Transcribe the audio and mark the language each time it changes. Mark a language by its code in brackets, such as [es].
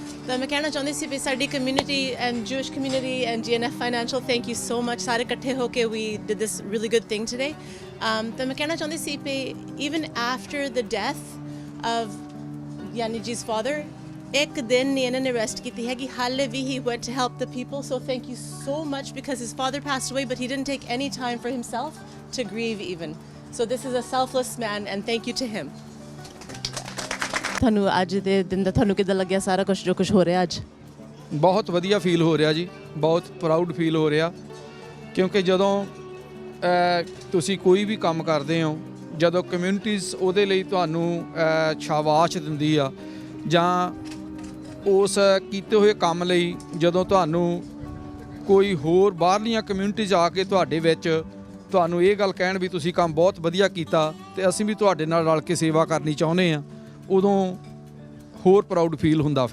[pa] ਤਾਂ ਮੈਂ ਕਹਿਣਾ ਚਾਹੁੰਦੀ ਸੀ ਵੀ ਸਾਡੀ community and ਜੂਇਸ਼ community and GNF financial [en] Thank you so much. [pa] ਸਾਰੇ ਇਕੱਠੇ ਹੋ ਕੇ [en] We did this really good thing today. [pa] ਤਾਂ ਮੈਂ ਕਹਿਣਾ ਚਾਹੁੰਦੀ ਸੀ ਵੀ [en] even after the death of ਯਾਨੀ ਜੀ's father, [pa] ਇੱਕ ਦਿਨ ਨਹੀਂ ਇਹਨਾਂ ਨੇ ਰੈਸਟ ਕੀਤੀ ਹੈਗੀ। ਹਾਲੇ ਵੀ [en] ਹੀ went to help the people, so thank you so much, because his father passed away but he didn't take any time for himself to grieve even. So this is a selfless man and thank you to him. [pa] ਤੁਹਾਨੂੰ ਅੱਜ ਦੇ ਦਿਨ ਦਾ ਤੁਹਾਨੂੰ ਕਿੱਦਾਂ ਲੱਗਿਆ ਸਾਰਾ ਕੁਝ ਜੋ ਕੁਝ ਹੋ ਰਿਹਾ ਅੱਜ? ਬਹੁਤ ਵਧੀਆ ਫੀਲ ਹੋ ਰਿਹਾ ਜੀ, ਬਹੁਤ ਪ੍ਰਾਊਡ ਫੀਲ ਹੋ ਰਿਹਾ, ਕਿਉਂਕਿ ਜਦੋਂ ਤੁਸੀਂ ਕੋਈ ਵੀ ਕੰਮ ਕਰਦੇ ਹੋ, ਜਦੋਂ ਕਮਿਊਨਿਟੀਜ਼ ਉਹਦੇ ਲਈ ਤੁਹਾਨੂੰ ਸ਼ਾਬਾਸ਼ ਦਿੰਦੀ ਆ, ਜਾਂ ਉਸ ਕੀਤੇ ਹੋਏ ਕੰਮ ਲਈ ਜਦੋਂ ਤੁਹਾਨੂੰ ਕੋਈ ਹੋਰ ਬਾਹਰਲੀਆਂ ਕਮਿਊਨਿਟੀਜ਼ ਆ ਕੇ ਤੁਹਾਡੇ ਵਿੱਚ ਤੁਹਾਨੂੰ ਇਹ ਗੱਲ ਕਹਿਣ ਵੀ ਤੁਸੀਂ ਕੰਮ ਬਹੁਤ ਵਧੀਆ ਕੀਤਾ ਤੇ ਅਸੀਂ ਵੀ ਤੁਹਾਡੇ ਨਾਲ ਰਲ ਕੇ ਸੇਵਾ ਕਰਨੀ ਚਾਹੁੰਦੇ ਹਾਂ, ਉਦੋਂ ਹੋਰ ਪ੍ਰਾਊਡ ਫੀਲ ਹੁੰਦਾ।